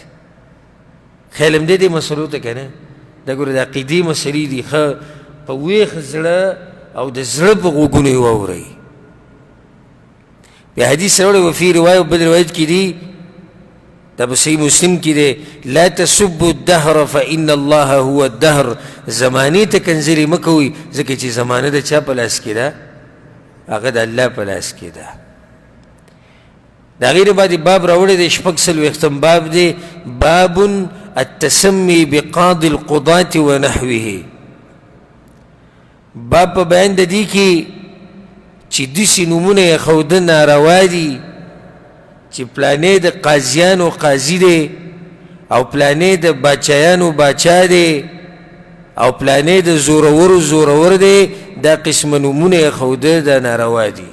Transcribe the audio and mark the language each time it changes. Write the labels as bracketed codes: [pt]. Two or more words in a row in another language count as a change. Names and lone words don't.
[ps] خیال هم دی دې مسلو ته که نه دا ګوره د عقیدې مسلې دي ښه په ویښ زړه او د زړه په غوږونو یې واورئ. بیا حدیث راوړی [ar] وفي روایه [ps] بل روایت کې دي دا په صحیح مسلم کې دی [ar] لا تسبوا الدهر فإن الله هو الدهر. [ps] زمانې ته کنځلې مه کوئ ځکه چې زمانه د چا په لاس کې ده؟ هغه د الله په لاس کې ده. د هغې نه بعد باب راوړی دی 46 باب دی [ar] باب التسمي بقاضي القضاة ونحوه. [ps] باب په بیان د دې کې چې داسې نومونه یې ښوده ناروا دي چې پلانې د قاضیانو قاضي دی او پلانې د باچایانو باچا دی او پلانې د زورورو زورور دی. دا قسمه نومونه یې ښوده دا ناروا دي.